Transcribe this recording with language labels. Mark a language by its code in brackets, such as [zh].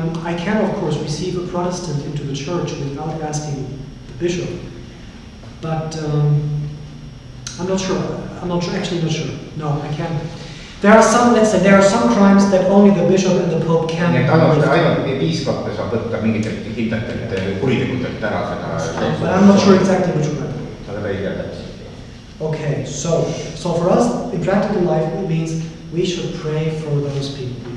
[en] I can, of course, receive a Protestant into the church without asking the bishop, but I'm not sure. Actually not sure. No, I can't. There are some crimes that only the bishop and the Pope can. [et] Ainult piiskop saab võtta mingitelt hindetelt kuritegudelt ära seda. [en] But I'm not sure exactly which crime. [et] Seda ei tea täpselt. [en] Okay, so for us in practical life, it means we should pray for those people.